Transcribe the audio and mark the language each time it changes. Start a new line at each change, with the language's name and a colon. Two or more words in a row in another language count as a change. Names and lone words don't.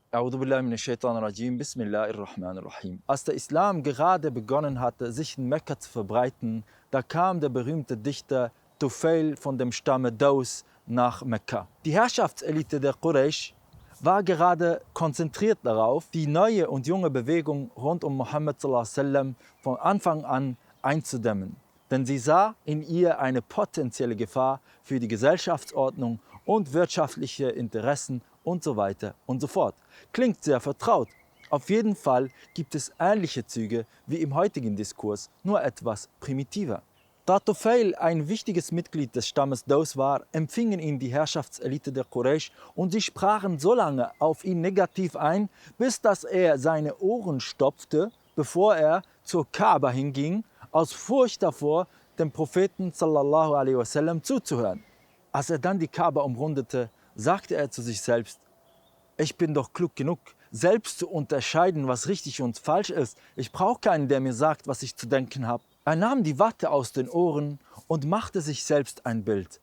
Arabic: أعوذ بالله من الشيطان الرجيم. بسم الله الرحمن الرحيم.
German: Als der Islam gerade begonnen hatte, sich in Mekka zu verbreiten, da kam der berühmte Dichter Tufail von dem Stamme Daus nach Mekka. Die Herrschaftselite der Quraysh war gerade konzentriert darauf, die neue und junge Bewegung rund um Muhammad
Arabic: صلى الله عليه وسلم
German: von Anfang an einzudämmen. Denn sie sah in ihr eine potenzielle Gefahr für die Gesellschaftsordnung und wirtschaftliche Interessen und so weiter und so fort. Klingt sehr vertraut. Auf jeden Fall gibt es ähnliche Züge wie im heutigen Diskurs, nur etwas primitiver. Da Tufail ein wichtiges Mitglied des Stammes Daus war, empfingen ihn die Herrschaftselite der Quraysh und sie sprachen so lange auf ihn negativ ein, bis dass er seine Ohren stopfte, bevor er zur Kaaba hinging, aus Furcht davor, dem Propheten
Arabic: صلى الله عليه وسلم
German: zuzuhören. Als er dann die Kaaba umrundete, sagte er zu sich selbst: Ich bin doch klug genug, selbst zu unterscheiden, was richtig und falsch ist. Ich brauche keinen, der mir sagt, was ich zu denken habe. Er nahm die Watte aus den Ohren und machte sich selbst ein Bild.